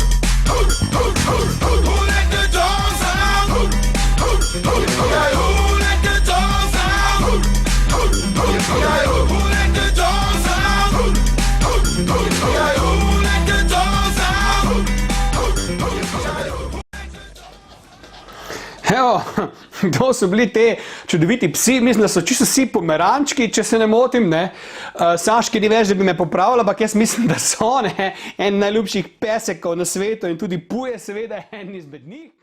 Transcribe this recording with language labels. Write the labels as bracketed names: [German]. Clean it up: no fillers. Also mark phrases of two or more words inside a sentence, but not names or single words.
[English] Who let the dogs out? Who let the dogs out? Who let the dogs out? Who let the dogs out? [Slovenian] Evo, kdo so bili te čudoviti psi? Mislim, da so čisto vsi pomerančki, če se ne motim, ne. Saški ni več, da bi me popravila, ampak jaz mislim, da so, ne, en najljubših pesekov na svetu in tudi Puje seveda en izmed njih.